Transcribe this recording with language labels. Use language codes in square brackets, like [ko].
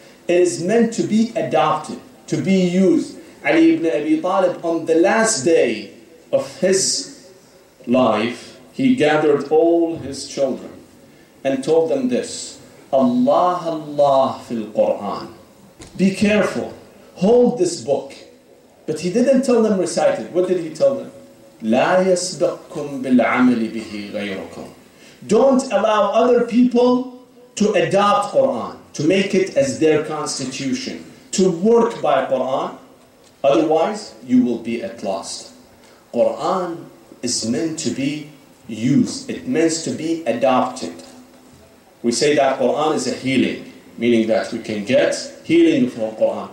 [en] It is meant to be adopted, to be used. Ali ibn Abi Talib, on the last day of his life, he gathered all his children and told them this, [ar] Allah, Allah fil Quran. [en] Be careful, hold this book. But he didn't tell them recite it. What did he tell them? [ar] لا يسبقكم بالعمل به غيركم. [en] Don't allow other people to adopt Quran, to make it as their constitution, to work by Quran. Otherwise, you will be at loss. Quran is meant to be used. It meant to be adopted. We say that Quran is a healing, meaning that we can get healing from Quran.